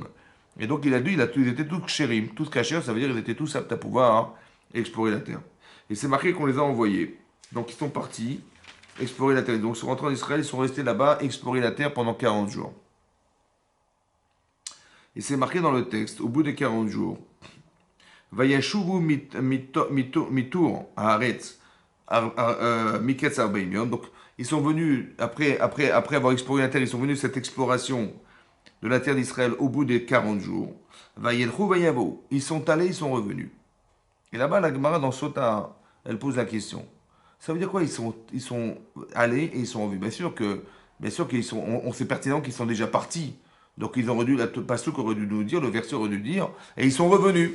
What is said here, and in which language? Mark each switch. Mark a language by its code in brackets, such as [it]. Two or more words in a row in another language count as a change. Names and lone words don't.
[fr] Et donc il a dit, ils étaient tous chérim, tous cachers, ça veut dire qu'ils étaient tous aptes à pouvoir hein, explorer la terre. Et c'est marqué qu'on les a envoyés. Donc ils sont partis explorer la terre. Donc ils sont rentrés en Israël, ils sont restés là-bas, explorer la terre pendant 40 jours. Et c'est marqué dans le texte, au bout de 40 jours, [he] וישובו מתור הארץ מקץ ארבעים יום. [fr] Donc ils sont venus après avoir exploré la terre, ils sont venus cette exploration de la terre d'Israël au bout des 40 jours. [he] וילכו ויבאו. [fr] Ils sont allés, ils sont revenus. Et là-bas la Gemara dans Sota, elle pose la question. Ça veut dire quoi? Ils sont allés et ils sont revenus. Bien sûr qu'ils sont. On sait pertinemment qu'ils sont déjà partis. Donc ils auraient dû, la pasuk aurait dû nous dire, le verset aurait dû dire, et ils sont revenus.